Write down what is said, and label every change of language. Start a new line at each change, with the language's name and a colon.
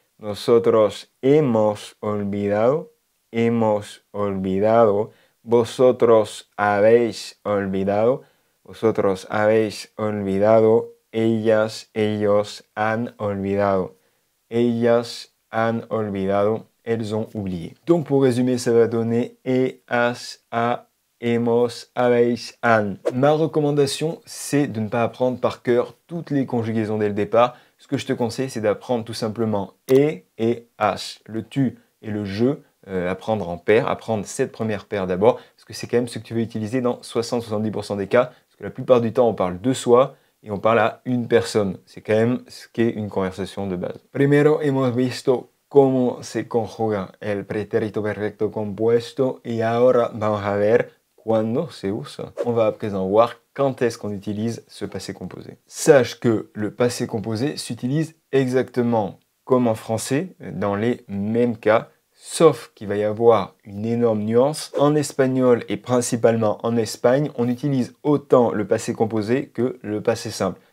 Spanish: Nosotros hemos olvidado, hemos olvidado. Vosotros habéis olvidado, vosotros habéis olvidado. Ellas, ellos han olvidado. Ellas han olvidado,
French: elles ont oublié. Donc pour résumer, ça va donner he, has, a, hemos, habéis, han. Ma recommandation, c'est de ne pas apprendre par cœur toutes les conjugaisons dès le départ. Ce que je te conseille, c'est d'apprendre tout simplement et has. Le tu et le je, apprendre en paire, apprendre cette première paire d'abord, parce que c'est quand même ce que tu veux utiliser dans 60-70% des cas, parce que la plupart du temps, on parle de soi, et on parle à une personne. C'est quand même ce qu'est une conversation de base.
Spanish: Primero hemos visto cómo se conjuga el pretérito perfecto compuesto y ahora vamos a ver cuándo se usa.
French: On va à présent voir quand est-ce qu'on utilise ce passé composé. Sache que le passé composé s'utilise exactement comme en français, dans les mêmes cas, sauf qu'il va y avoir une énorme nuance. En espagnol et principalement en Espagne, on utilise autant le passé composé que le passé simple.